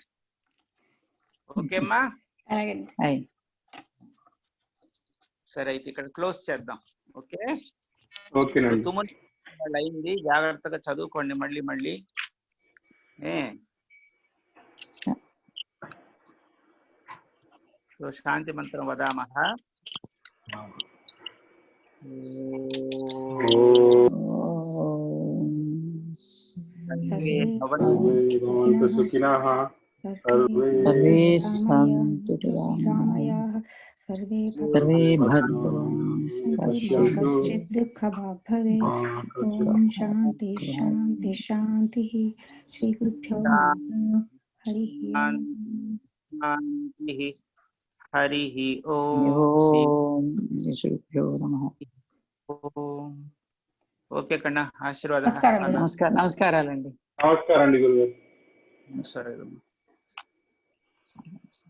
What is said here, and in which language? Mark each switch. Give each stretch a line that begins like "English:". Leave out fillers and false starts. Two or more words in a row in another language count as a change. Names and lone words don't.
Telugu: ఓకేమ్మా? సరే, అయితే ఇక్కడ క్లోజ్ చేద్దాం. ఓకే. తుమ్ములు అయింది, జాగ్రత్తగా చదువుకోండి. మళ్ళీ శాంతి మంత్రం వదామః.
Sanskrit: सर्वे सन्तु निरामयाः, सर्वे भद्राणि पश्यन्तु, कश्चित् दुःखभाग् भवेत्. ओम शांति शांति शांति. श्री गुरुभ्यो नमः. हरिः ओम. श्री गुरुभ्यो नमः.
Telugu: ఓకే కన్నా, ఆశీర్వాదం. నమస్కారాలండి. నమస్కారం అండి గురుగారు. సరే.